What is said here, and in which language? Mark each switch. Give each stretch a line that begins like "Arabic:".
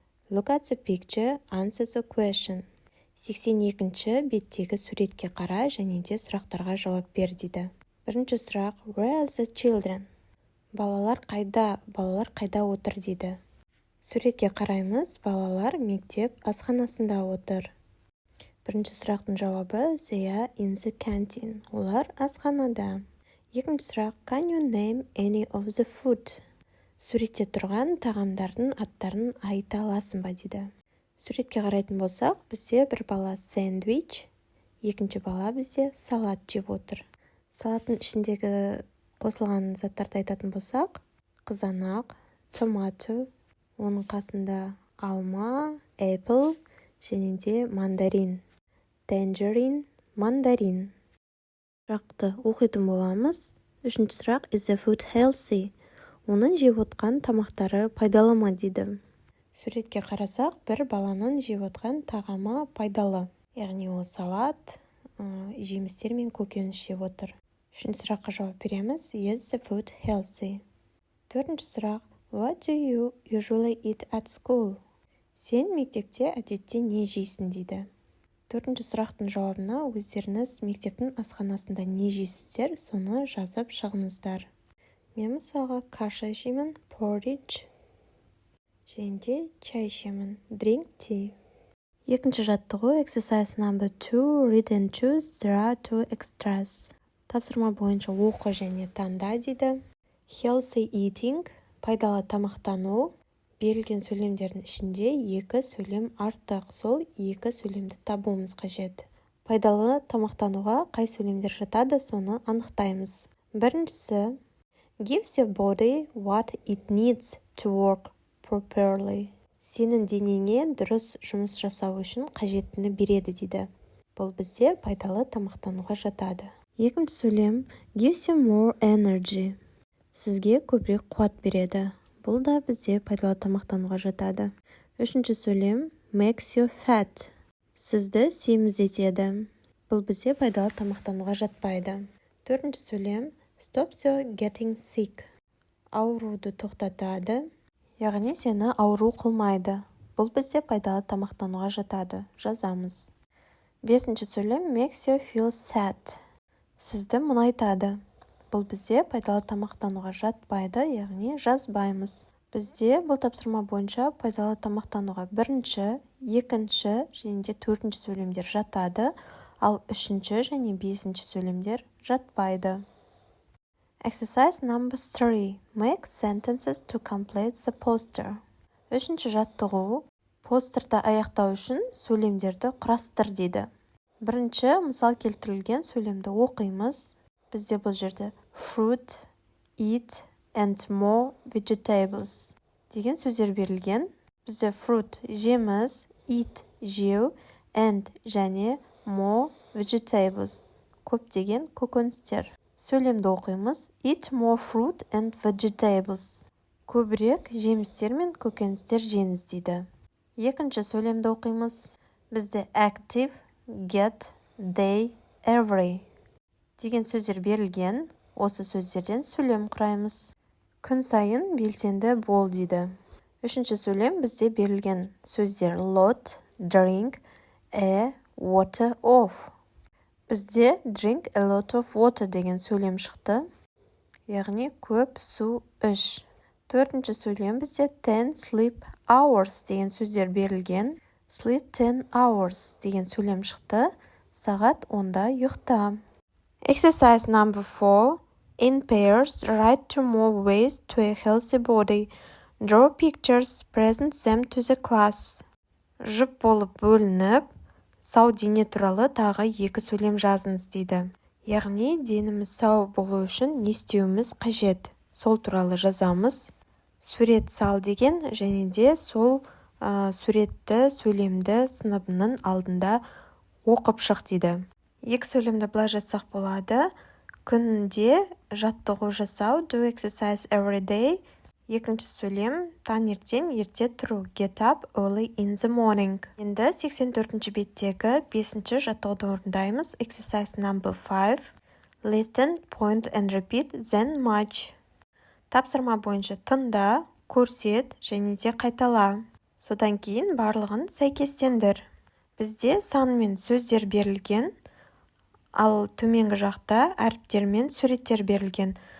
English: Look at the picture, answer the question.
Kazakh: 82-ші беттегі суретке қара және де сұрақтарға жауап бер дейді. Бірінші сұрақ,
English: where are the children?
Kazakh: Балалар қайда отыр дейді. Суретке қараймыз, балалар мектеп асханасында отыр. Бірінші сұрақтың жауабы,
English: they are in the canteen.
Kazakh: Олар асханада. Екінші сұрақ,
English: can you name any of the food?
Kazakh: Суретте тұрған тағамдардың аттарын айта аласың ба дейді. Суретке қарайтын болсақ, бізде бір бала сэндвич, екінші бала бізде салат жеп отыр. Салаттың ішіндегі қосылған заттарды айтатын болсақ, қызанақ, томато, оның қасында алма, apple және де мандарин. Tangerine, мандарин. Сұрақты оқитын боламыз. Үшінші сұрақ,
English: is the food healthy?
Kazakh: Оның жеп отқан тамақтары пайдалы ма дейді. Суретке қарасақ, бір баланың жеп отқан тағамы пайдалы. Яғни ол салат, жемістер мен көкөніс жеп отыр. Үшінші сұраққа жауап береміз.
English: Is the food healthy?
Kazakh: Төртінші сұрақ.
English: What do you usually eat at school?
Kazakh: Сен мектепте әдетте не жейсің дейді. Төртінші сұрақтың жауабына өздеріңіз мектептің асханасында не жейсіздер, соны жазып шығыңыздар. Мен мысалға каша жеймін, porridge. Және де чай ішемін,
English: drink tea.
Kazakh: Екінші жаттығу,
English: exercise number 2, read and choose, there are 2 extras.
Kazakh: Тапсырма бойынша оқы және таңда дейді.
English: Healthy eating,
Kazakh: пайдалы тамақтану. Берілген сөйлемдердің ішінде 2 сөйлем артық, сол 2 сөйлемді табуымыз қажет. Пайдалы тамақтануға қай сөйлемдер жатады, соны анықтаймыз. Біріншісі,
English: give your body what it needs to work properly.
Kazakh: Сенің денеңе дұрыс жұмыс жасау үшін қажеттіні береді дейді. Бұл бізде пайдалы тамақтануға жатады. Екінші сөйлем,
English: gives you more energy.
Kazakh: Сізге көбірек қуат береді. Бұл да бізде пайдалы тамақтануға жатады. Үшінші сөйлем,
English: makes you fat.
Kazakh: Сізді семіз етеді. Бұл бізде пайдалы тамақтануға жатпайды. Төртінші сөйлем,
English: stops you getting sick.
Kazakh: Ауруды тоқтатады. Яғни сені ауру қылмайды. Бұл бізде пайдалы тамақтануға жатады. Жазамыз. Бесінші сөйлем,
English: makes you feel sad.
Kazakh: Сізді мұнайтады. Бұл бізде пайдалы тамақтануға жатпайды, яғни жазбаймыз. Бізде бұл тапсырма бойынша пайдалы тамақтануға бірінші, екінші және де төртінші сөйлемдер жатады, ал үшінші және бесінші сөйлемдер жатпайды.
English: Exercise number 3. Make sentences to complete the poster.
Kazakh: Үшінші жаттығу. Постерді аяқтау үшін сөйлемдерді құрастыр дейді. Бірінші мысал келтірілген сөйлемді оқимыз. Бізде бұл жерде
English: fruit, eat and more vegetables
Kazakh: деген сөздер берілген. Бізде fruit жеміс, eat жеу, and және more vegetables көптеген көкөністер. Сөйлемді оқимыз.
English: Eat more fruit and vegetables.
Kazakh: Көбірек жемістер мен көкөністер жеңіз дейді. Екінші сөйлемді оқимыз. Бізде active, get, day, every деген сөздер берілген. Осы сөздерден сөйлем құраймыз. Күн сайын белсенді бол дейді. Үшінші сөйлем бізде берілген сөздер lot, drink, water of. Бізде
English: drink a lot of water
Kazakh: деген сөйлем шықты. Яғни көп су іш. Төртінші сөйлем бізде
English: 10 sleep hours
Kazakh: деген сөздер берілген.
English: Sleep 10 hours
Kazakh: деген сөйлем шықты. Сағат 10-да ұйықта.
English: Exercise number 4. In pairs, write 2 more ways to a healthy body. Draw pictures, present them to the class.
Kazakh: Жұп болып бөлініп, сау дене туралы тағы 2 сөйлем жазыңыз дейді. Яғни деніміз сау болу үшін не істеуіміз қажет. Сол туралы жазамыз. Сурет сал деген және де сол суретті сөйлемді сыныбының алдында оқып шық дейді. Екі сөйлемді былай жазсақ болады. Күнде жаттығу жасау,
English: do exercise every day.
Kazakh: Екінші сөйлем, таңертең ерте тұру,
English: get up early in the morning.
Kazakh: Енді 84-ші беттегі 5-ші жаттығуды орындаймыз.
English: Exercise number 5. Listen, point and repeat, then match.
Kazakh: Тапсырма бойынша тыңда, көрсет және де қайтала. Содан кейін барлығын сәйкестендір. Бізде сан мен сөздер берілген, ал төменгі жақта әріптер мен суреттер берілген.